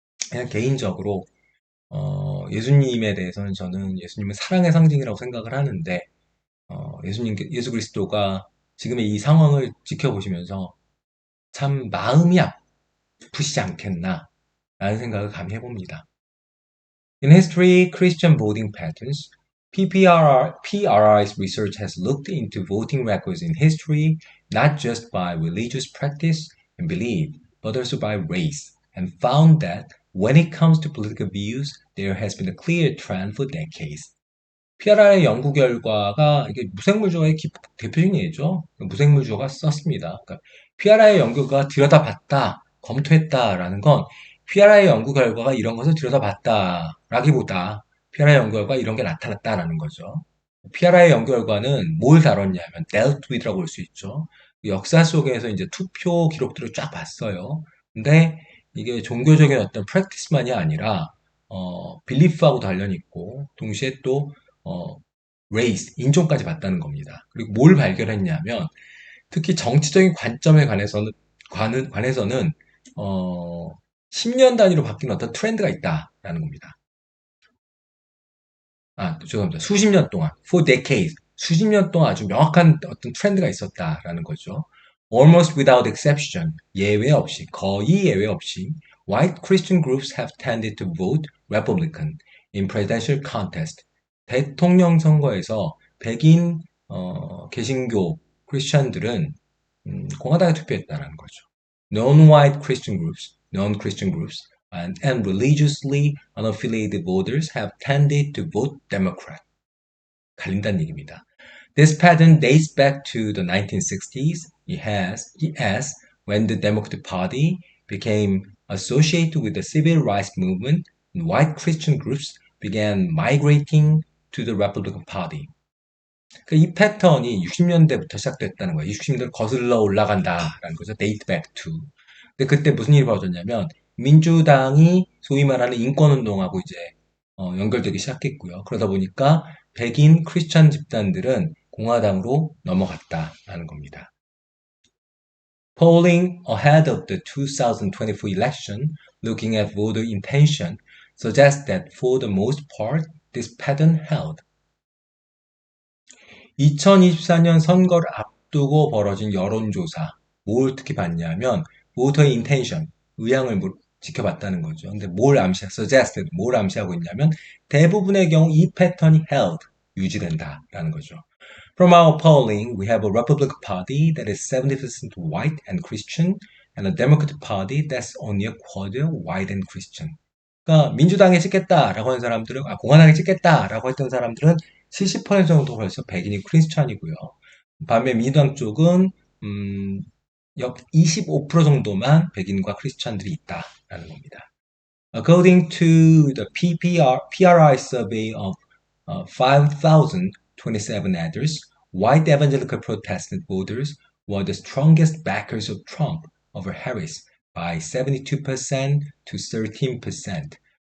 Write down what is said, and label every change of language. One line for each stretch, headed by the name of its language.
Korean: 그냥 개인적으로 예수님에 대해서는 저는 예수님은 사랑의 상징이라고 생각을 하는데 예수 그리스도가 지금의 이 상황을 지켜보시면서 참 마음이 아프시지 않겠나 라는 생각을 감히 해봅니다.
English: In history, Christian voting patterns, PRI's research has looked into voting records in history not just by religious practice and belief, but also by race, and found that when it comes to political views, there has been a clear trend for decades.
Korean: PRI의 연구 결과가 이게 무생물주어의 대표적인 예죠. 무생물주어가 썼습니다. 그러니까 PRI의 연구가 들여다봤다, 검토했다라는 건 PRI의 연구 결과가 이런 것을 들여다봤다라기보다 PRI의 연구 결과 이런 게 나타났다라는 거죠. PRI의 연구 결과는 뭘 다뤘냐면
English: dealt with
Korean: 라고 볼 수 있죠. 역사 속에서 이제 투표 기록들을 쫙 봤어요. 근데 이게 종교적인 어떤 프랙티스만이 아니라 빌리프하고 관련이 있고 동시에 또 어, 레이스, 인종까지 봤다는 겁니다. 그리고 뭘 발견했냐면 특히 정치적인 관점에 관해서는 어, 10년 단위로 바뀌는 어떤 트렌드가 있다라는 겁니다. 죄송합니다. 수십 년 동안,
English: for decades,
Korean: 수십 년 동안 아주 명확한 어떤 트렌드가 있었다라는 거죠.
English: Almost without exception,
Korean: 예외 없이, 거의 예외 없이,
English: white Christian groups have tended to vote Republican in presidential contest.
Korean: 대통령 선거에서 백인 개신교 크리스천들은 공화당에 투표했다는 거죠.
English: Non-white Christian groups, non-Christian groups, and religiously unaffiliated voters have tended to vote Democrat.
Korean: 갈린다는 얘기입니다.
English: This pattern dates back to the 1960s, as when the Democratic Party became associated with the civil rights movement, and white Christian groups began migrating to the Republican Party.
Korean: 이 패턴이 60년대부터 시작됐다는 거예요. 60년대를 거슬러 올라간다라는 거죠.
English: date back to.
Korean: 근데 그때 무슨 일이 벌어졌냐면 민주당이 소위 말하는 인권운동하고 이제 연결되기 시작했고요. 그러다 보니까 백인 크리스천 집단들은 공화당으로 넘어갔다라는 겁니다.
English: Polling ahead of the 2024 election, looking at voter intention, suggests that for the most part, this pattern held.
Korean: 2024년 선거를 앞두고 벌어진 여론조사, 뭘 특히 봤냐면, voter의 intention, 의향을 지켜봤다는 거죠. 근데 suggested, 뭘 암시하고 있냐면, 대부분의 경우 이 패턴이 held, 유지된다라는 거죠.
English: From our polling, we have a Republican Party that is 70% white and Christian, and a Democratic Party that's only a quarter white and Christian.
Korean: 그러니까 민주당에 찍겠다라고 하는 사람들은 공화당에 찍겠다라고 했던 사람들은 70% 정도 벌써 백인이 크리스찬이고요. 반면 민주당 쪽은 약 25% 정도만 백인과 크리스찬들이 있다라는 겁니다.
English: According to the PRI survey of 5,027 adders, white evangelical Protestant voters were the strongest backers of Trump over Harris by 72% to 13%.